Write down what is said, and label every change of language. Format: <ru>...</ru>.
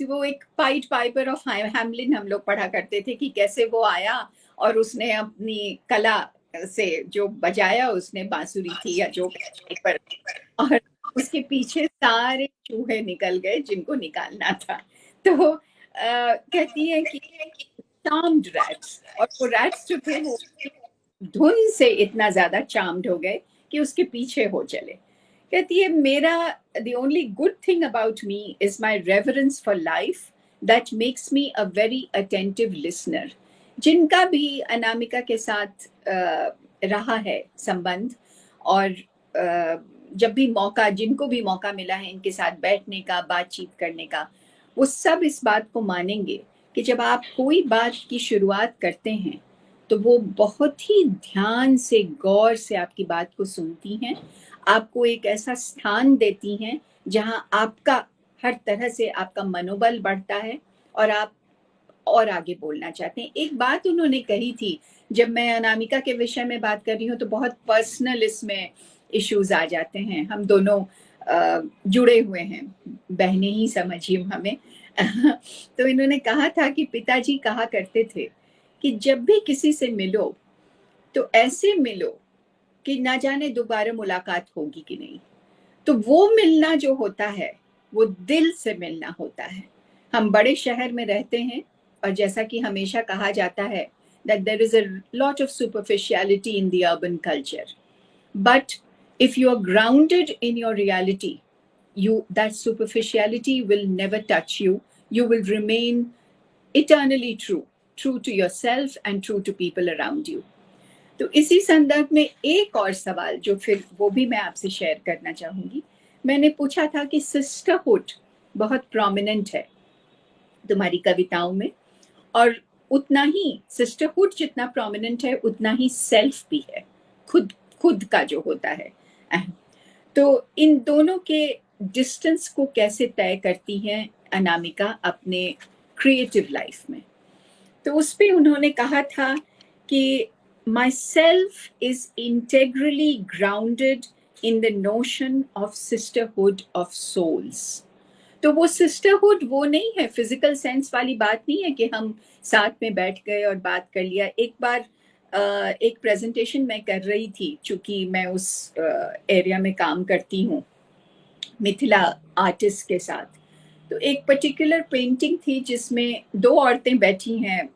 <hi>वो एक पाइट Piper of Hamelin हम लोग पढ़ा करते थे कि कैसे वो आया और उसने अपनी कला से जो बजाया, उसने बांसुरी थी या जो पर, और उसके पीछे सारे चूहे निकल गए जिनको निकालना था। तो कहती है कि चार्म्ड रैट्स, और वो रैट्स जो थे वो धुन से इतना ज्यादा चार्म्ड हो गए कि उसके पीछे हो चले। कहती है मेरा</hi> <en>the only good thing about me is my reverence for life that makes me a very attentive listener.</en> <hi>जिनका भी अनामिका के साथ रहा है संबंध, और जब भी मौका, जिनको भी मौका मिला है इनके साथ बैठने का, बातचीत करने का, वो सब इस बात को मानेंगे कि जब आप कोई बात की शुरुआत करते हैं तो वो बहुत ही ध्यान से, गौर से आपकी बात को सुनती हैं, आपको एक ऐसा स्थान देती हैं जहां आपका हर तरह से आपका मनोबल बढ़ता है और आप और आगे बोलना चाहते हैं। एक बात उन्होंने कही थी, जब मैं अनामिका के विषय में बात कर रही हूँ तो बहुत पर्सनल इसमें इश्यूज आ जाते हैं, हम दोनों जुड़े हुए हैं, बहनें ही समझिए हमें। तो इन्होंने कहा था कि पिताजी कहा करते थे कि जब भी किसी से मिलो तो ऐसे मिलो कि ना जाने दोबारा मुलाकात होगी कि नहीं। तो वो मिलना जो होता है वो दिल से मिलना होता है। हम बड़े शहर में रहते हैं और जैसा कि हमेशा कहा जाता है</hi> <en>that there is a lot of superficiality in the urban culture, but if you are grounded in your reality, that superficiality will never touch you. You will remain eternally true to yourself and true to people around you.</en> <hi>तो इसी संदर्भ में एक और सवाल जो फिर वो भी मैं आपसे शेयर करना चाहूंगी। मैंने पूछा था कि सिस्टरहुड बहुत प्रोमिनेंट है तुम्हारी कविताओं में, और उतना ही सिस्टरहुड जितना प्रोमिनेंट है उतना ही सेल्फ भी है, खुद का जो होता है। तो इन दोनों के डिस्टेंस को कैसे तय करती हैं अनामिका अपने क्रिएटिव लाइफ में? तो उस पे उन्होंने कहा था कि</hi> <en>my self is integrally grounded in the notion of sisterhood of souls.</en> <hi>तो वो सिस्टरहुड वो नहीं है, फिजिकल सेंस वाली बात नहीं है कि हम साथ में बैठ गए और बात कर लिया। एक बार एक प्रेजेंटेशन मैं कर रही थी, चूंकि मैं उस एरिया में काम करती हूँ मिथिला आर्टिस्ट के साथ, तो एक पर्टिकुलर पेंटिंग थी जिसमें दो औरतें बैठी हैं।</hi>